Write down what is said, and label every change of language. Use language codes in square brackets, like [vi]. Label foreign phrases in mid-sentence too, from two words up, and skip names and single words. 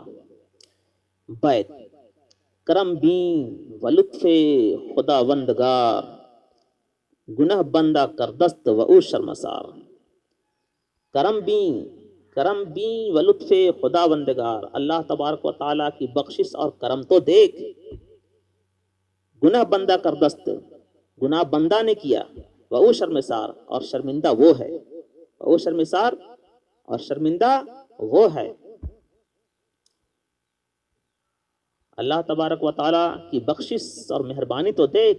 [fa] بیت کرم بین و لطف خداوندگار، گناہ بندہ کر دست و او شرمسار. کرم بین و لطف خداوندگار، [ur] اللہ تبارک و تعالیٰ کی بخشش اور کرم تو دیکھ. [fa] گناہ بندہ کر دست، [ur] گناہ بندہ نے کیا. [fa] و او شرمسار، [ur] اور شرمندہ وہ ہے. [fa] و او شرمسار، [ur] اور شرمندہ وہ ہے. اللہ تبارک و تعالیٰ کی بخشش اور مہربانی تو دیکھ.